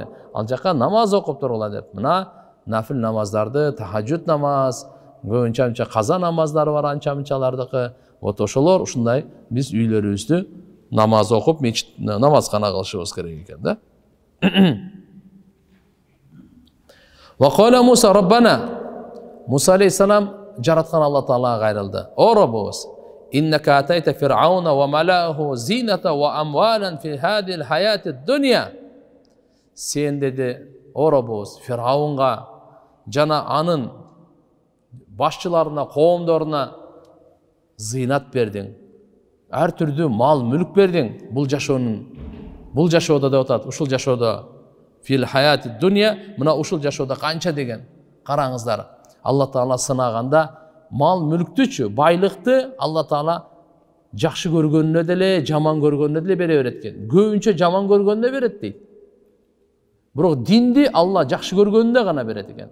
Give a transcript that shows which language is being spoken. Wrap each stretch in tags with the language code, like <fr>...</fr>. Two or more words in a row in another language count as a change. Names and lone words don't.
<ky>Ал жака намаз окуп тургула деп. Мына нафил намаздарды, тахажжуд намаз, көбүнчө каза намаздары бар анча-мынчалардыкы. Вот ошолор ушундай биз үйлөрүбүздү намаз окуп, намазкана кылышыбыз керек экен да.</ky> <ar>وقال موسى ربنا.</ar> <ky>Муса алейхиссалам жараткан Алла Таалага кайрылды. О Раббыбыз,</ky> <ar>إنك آتيت فرعون وملأه زينة وأموالا في هذه الحياة الدنيا.</ar> <ky>Сен деди, о Раббыбыз, Фираунга жана анын башчыларына, коомдоруна зыйнат бердиң. Ар түрдүү мал, мүлк бердиң. Бул жашоодо деп атат. Ушул жашоодо</ky> <ar>في الحياة الدنيا,</ar> <ky>мына ушул жашоодо канча деген. Караңыздар. Алла Таала сынаганда мал мүлктүчү, байлыкты Алла Таала жакшы көргөнүнө деле, жаман көргөнүнө деле бере берет экен. Көбүнчө жаман көргөнүнө берет дейт. Бирок динди Алла жакшы көргөнүнө гана берет экен.</ky>